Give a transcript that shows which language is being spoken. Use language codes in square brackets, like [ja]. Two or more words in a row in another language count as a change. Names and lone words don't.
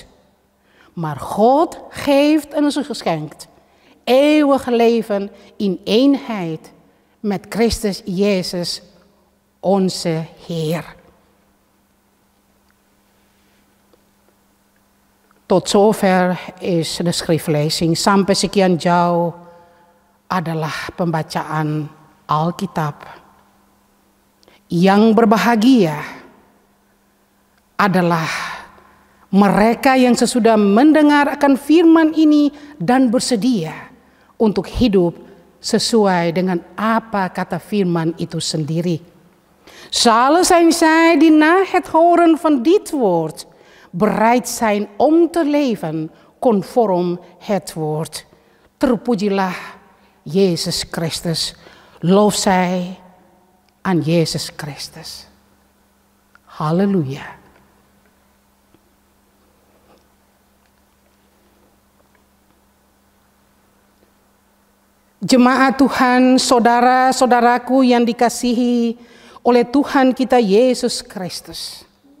[nl] Maar God geeft ons geschenkt eeuwig leven in eenheid met Christus Jezus, onze Heer. Tot zover is de schriftlezing. [id] Sampai sekian jauh adalah pembacaan Alkitab. Yang berbahagia adalah mereka yang sesudah mendengar akan firman ini dan bersedia untuk hidup sesuai dengan apa kata firman itu sendiri. [nl] Zullen zij die na het horen van dit woord bereid zijn om te leven conform het woord. [id] Terpujilah Jezus Christus. [nl] Lof zij aan Jezus Christus. Halleluja. [id] Jemaat Tuhan, saudara-saudaraku yang dikasihi oleh Tuhan kita Yesus Kristus.